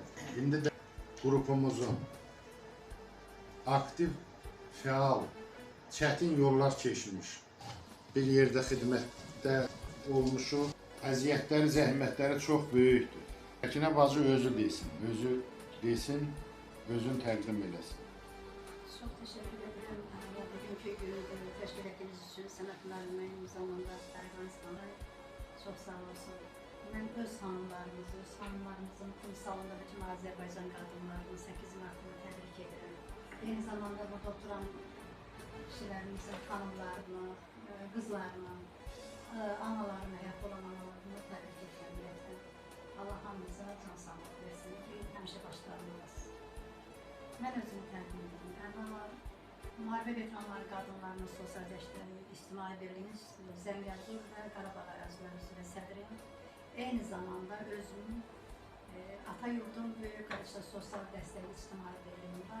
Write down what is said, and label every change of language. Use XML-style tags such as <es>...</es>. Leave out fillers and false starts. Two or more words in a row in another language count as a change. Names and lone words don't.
<az>İndi də qrupumuzun aktiv, fəal, çətin yollar keçmiş, bir yerdə xidmətdə olmuşuq. Əziyyətləri, zəhmətləri çox böyükdür. Səkinə bacı özü desin, özün təqdim eləsin.</az> <tr>Çok teşekkür ederim. Bugünkü günü teşkil ettiğiniz için Samet müəllimin zamanda Erganistan'a çok sağ olsun. Ben öz hanımlarımızın timsalında bütün Azerbaycan kadınlarının 8 Mart'ını tebrik ederim. Aynı zamanda burada oturan kişilerimizin hanımlarını, kızlarını, analarını, hayatta olan analarını tebrik ederim.</tr> <az>Allah hamımıza can sağlık versin ki, həmişə başlarımız. Mən özümü təqdim edirəm. Əvvəla, müharibə veteranları qadınlarının sosialləşdirmə İctimai Birliyinin Zəngəzur və Qarabağ əraziləri üzrə sədriyəm. Eyni zamanda özüm ata yurdum Böyük Qarışda Sosial Dəstək İctimai Birliyim var.</az>